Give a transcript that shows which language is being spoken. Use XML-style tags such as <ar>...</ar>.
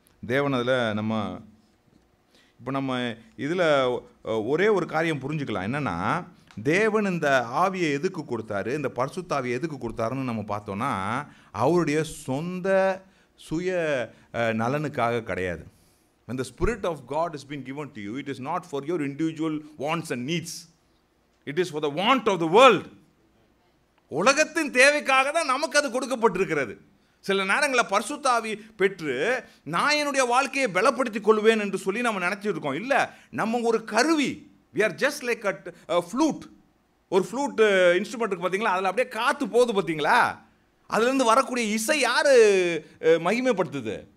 <ta>தேவன் அதில் நம்ம இதில் ஒரே ஒரு காரியம் புரிஞ்சுக்கலாம். என்னென்னா, தேவன் இந்த ஆவியை எதுக்கு கொடுத்தாரு, இந்த பரிசுத்த ஆவியை எதுக்கு கொடுத்தாருன்னு நம்ம பார்த்தோன்னா அவருடைய சொந்த சுய நலனுக்காக கிடையாது.</ta> <en>When the Spirit of God has been given to you, it is not for your individual wants and needs. It is for the want of the world.</en> <ta>உலகத்தின் தேவைக்காக தான் நமக்கு அது கொடுக்கப்பட்டிருக்கிறது. சில நேரங்களில் பரிசுத்த ஆவி பெற்று நான் என்னுடைய வாழ்க்கையை பலப்படுத்திக் கொள்வேன் என்று சொல்லி நம்ம நினச்சிட்டு இருக்கோம். இல்லை, நம்ம ஒரு கருவி.</ta> <en>we are just like a flute.</en> <ta>ஒரு ஃப்ளூட் இன்ஸ்ட்ருமெண்ட் இருக்குது பார்த்தீங்களா, அதில் அப்படியே காற்று போகுது பார்த்தீங்களா, அதுலேருந்து வரக்கூடிய இசை யார் மகிமைப்படுத்துது?</ta>